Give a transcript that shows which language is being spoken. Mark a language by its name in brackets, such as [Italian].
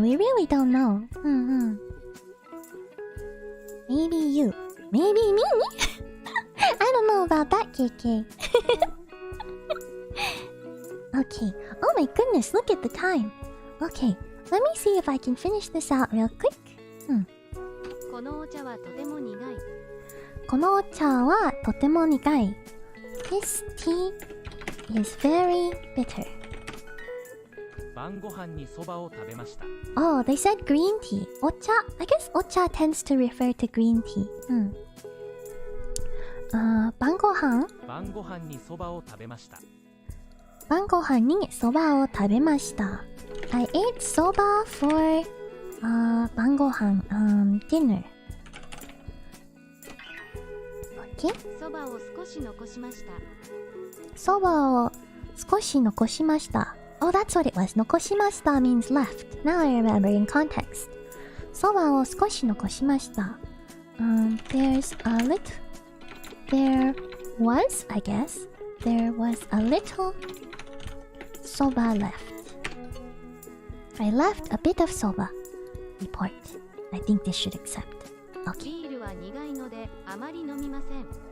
[English] We really don't know. Maybe you. Maybe me. I don't know about that, KK. Okay. Oh my goodness, look at the time. Okay, let me see if I can finish this out real quick. [Japanese] このお茶はとても苦い。このお茶はとても苦い。 [English] This tea is very bitter. [Japanese] 晩ご飯にそばを食べました。 [English] Oh, they said green tea. Ocha? I guess ocha tends to refer to green tea. [Japanese] 晩ご飯晩ご飯にそばを食べました。晩ご飯にそばを食べました。 [English] I ate soba for [Japanese] 晩ご飯 [English] dinner. Okay? [Japanese] そばを少し残しました。そばを少し残しました。 [English] Oh, that's what it was. [Japanese] 残しました [English] means left. Now I remember in context. そばを少し残しました。 There's a little... There was, I guess, there was a little soba left. I left a bit of soba. Report. I think this should accept. Okay. [Japanese] ビールは苦いのであまり飲みません。